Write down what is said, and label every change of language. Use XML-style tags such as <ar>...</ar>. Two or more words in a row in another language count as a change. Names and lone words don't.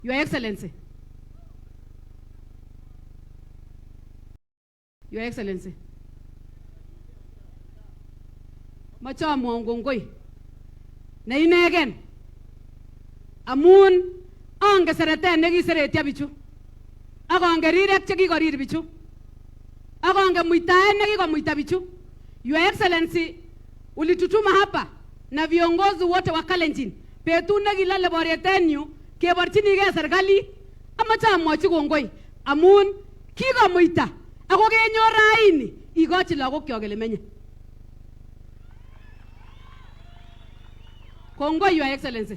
<en>Your Excellency. Your Excellency.</en> <kln>Macha mwongongoi. Na inegen. Amun ange sereten negi seretia bichu. Akange rirek cheki korir bichu. Akange muitaen negi komuita bichu.</kln> <en>Your Excellency,</en> <sw>ulitutuma hapa na viongozi wote wa Kalenjin.</sw> <kln>Petu negilale boryetenyu keborchinigei serikali amache amwochi kongoi amun kikomuita ako kenyor raini ikochi lagokyok ele menye. Kongoi</kln> <en>Your Excellency.</en>